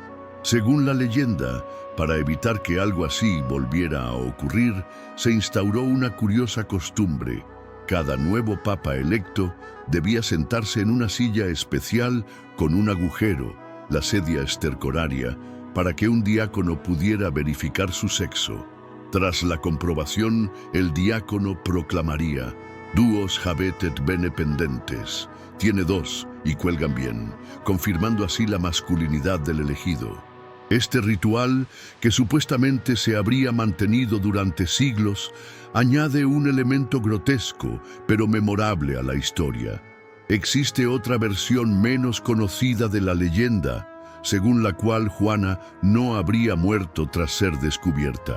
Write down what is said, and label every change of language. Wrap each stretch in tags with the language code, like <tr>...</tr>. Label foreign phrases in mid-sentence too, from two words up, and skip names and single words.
<es>Según la leyenda, para evitar que algo así volviera a ocurrir, se instauró una curiosa costumbre. Cada nuevo papa electo debía sentarse en una silla especial con un agujero, la</es> <it>sedia stercoraria,</it> <es>para que un diácono pudiera verificar su sexo. Tras la comprobación, el diácono proclamaría:</es> <la>«Duos habet et bene pendentes».</la> <es>Tiene dos y cuelgan bien, confirmando así la masculinidad del elegido. Este ritual, que supuestamente se habría mantenido durante siglos, añade un elemento grotesco, pero memorable a la historia. Existe otra versión menos conocida de la leyenda, según la cual Juana no habría muerto tras ser descubierta.</es>